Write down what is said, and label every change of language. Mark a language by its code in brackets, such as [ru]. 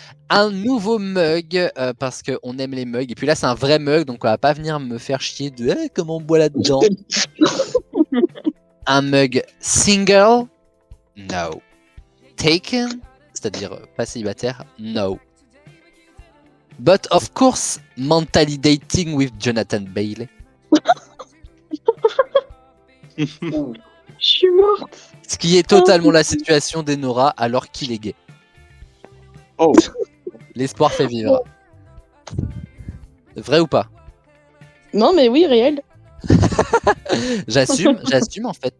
[fr] Un nouveau mug, parce qu'on aime les mugs. Et puis là, c'est un vrai mug, donc on va pas venir me faire chier de comment on boit là-dedans. Un mug single, no. Taken, c'est-à-dire pas célibataire, no. [en] But of course, mentally dating with Jonathan Bailey. [fr] Je suis morte. Ce qui est totalement la situation d'Enora alors qu'il est gay. Oh, L'espoir fait vivre. Vrai ou pas? Non, mais oui, réel. J'assume en fait.